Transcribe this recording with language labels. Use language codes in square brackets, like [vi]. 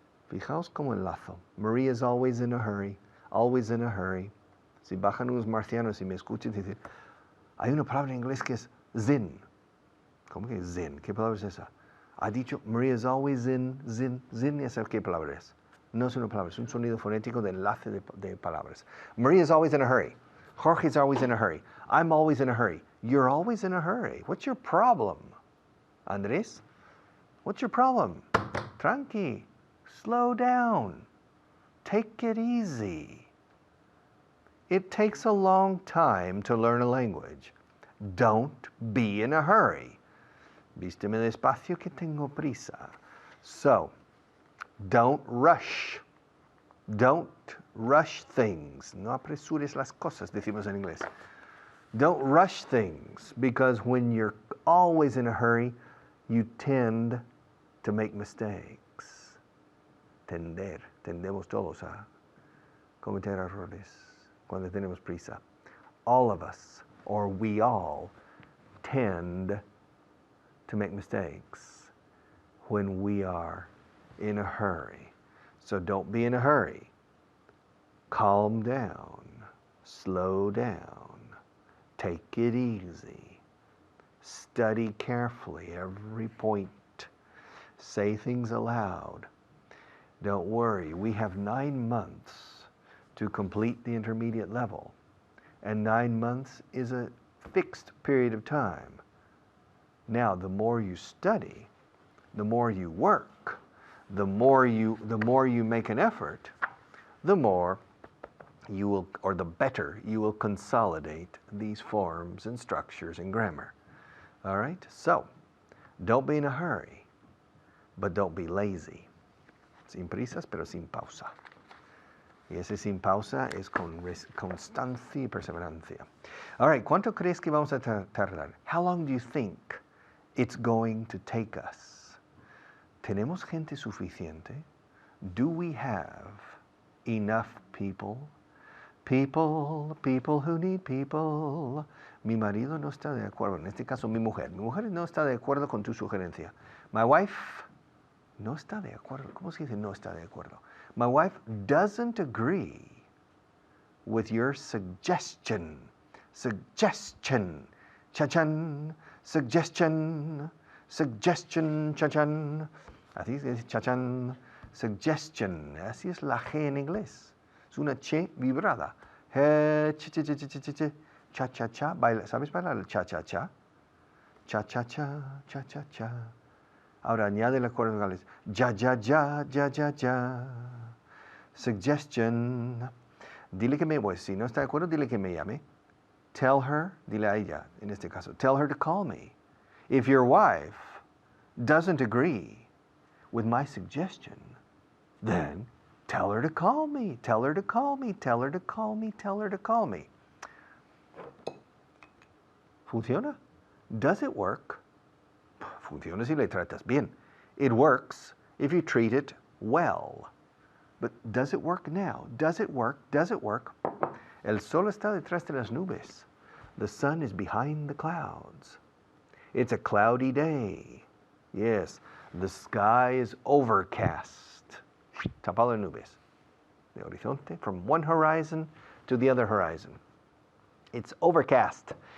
[es] Fijaos como enlazo. [en] Maria is always in a hurry, always in a hurry. [es] Si bajan unos marcianos y me escuchan decir, hay una palabra en inglés que es zin. ¿Cómo que zin? ¿Qué palabra es esa? Ha dicho, [en] Maria is always in, zin. [es] Zin, ¿esa qué palabra es? No es una palabra, es un sonido fonético de enlace de palabras. [en] Maria is always in a hurry. Jorge is always in a hurry. I'm always in a hurry. You're always in a hurry. What's your problem? Andrés? What's your problem? [es] Tranqui. [en] Slow down. Take it easy. It takes a long time to learn a language. Don't be in a hurry. [es] Vísteme despacio que tengo prisa. [en] So, don't rush. Don't rush things. [es] No apresures las cosas, decimos en inglés. [en] Don't rush things, because when you're always in a hurry, you tend to make mistakes. [es] Tendemos todos a cometer errores cuando tenemos prisa. [en] All of us, or we all, tend to make mistakes when we are in a hurry. So don't be in a hurry. Calm down, slow down, take it easy. Study carefully every point. Say things aloud. Don't worry, we have 9 months to complete the intermediate level. And 9 months is a fixed period of time. Now, the more you study, the more you work, the more you make an effort, the more you will, or the better you will consolidate these forms and structures in grammar. All right? So, don't be in a hurry, but don't be lazy. [es] Sin prisas, pero sin pausa. Y ese sin pausa es con constancia y perseverancia. [en] All right, [es] ¿cuánto crees que vamos a tardar? [en] How long do you think it's going to take us? [es] ¿Tenemos gente suficiente? [en] Do we have enough people? People who need people. [es] Mi marido no está de acuerdo. En este caso, mi mujer. Mi mujer no está de acuerdo con tu sugerencia. [en] My wife [es] no está de acuerdo. ¿Cómo se dice no está de acuerdo? [en] My wife doesn't agree with your suggestion. Suggestion. Chachan. Suggestion. [es] Suggestion. Chachan. Así se dice chachan. Suggestion. Así es la G en inglés. Es una che vibrada. Cha, cha, cha. ¿Sabes bailar el cha, cha, cha? Cha, cha, cha, cha, cha, cha. Ahora añade las cuerdas vocales. Ya, ya, ya, ya, ya, ya. Suggestion. Dile que pues, si no está de acuerdo, dile que me llame. [en] Tell her, [es] dile a ella, en este caso, [en] tell her to call me. If your wife doesn't agree with my suggestion, then tell her to call me, tell her to call me, tell her to call me, tell her to call me. [es] ¿Funciona? [en] Does it work? [es] Funciona si le tratas bien. [en] It works if you treat it well. But does it work now? Does it work? Does it work? [es] El sol está detrás de las nubes. [en] The sun is behind the clouds. It's a cloudy day. Yes, the sky is overcast. [es] Tapado de nubes. De horizonte, [en] from one horizon to the other horizon. It's overcast.